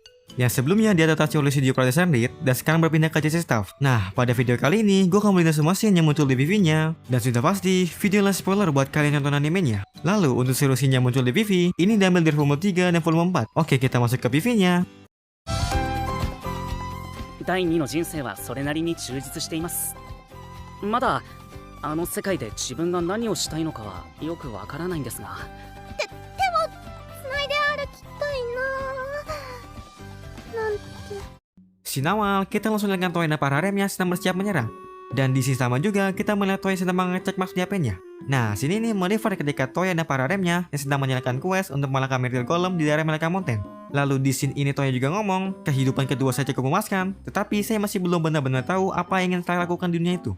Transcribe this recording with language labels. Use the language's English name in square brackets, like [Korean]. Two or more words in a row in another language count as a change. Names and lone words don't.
[Indonesian] Yang sebelumnya diadaptasi oleh studio production Reed dan sekarang berpindah ke CC Staff. Nah, pada video kali ini, gue akan melintas semua scene yang muncul di PV-nya. Dan sudah pasti, video [English] less spoiler [Indonesian] buat kalian nonton animenya. Lalu, untuk seluruh scene yang muncul di PV, ini diambil dari volume 3 dan volume 4. Oke, kita masuk ke PV-nya. [Japanese] 第2の人生はそれなりに充実しています。まだあの世界で自分が何をしたいのかはよくわからないんですが。でも繋いで歩きたいななんて。 [Indonesian] Scene awal, kita langsung lihat Toya dan para haremnya sedang bersiap menyerang. Dan di scene sama juga, kita melihat Toya sedang mengecek maksud HP-nya. Nah, sini nih modify ketika Toya dan para haremnya yang sedang menjalankan quest untuk mengalahkan Meteor Golem di daerah Melaka Mountain. Lalu di scene ini Toya juga ngomong, kehidupan kedua saya cukup memuaskan, tetapi saya masih belum benar-benar tahu apa yang ingin saya lakukan di dunia itu.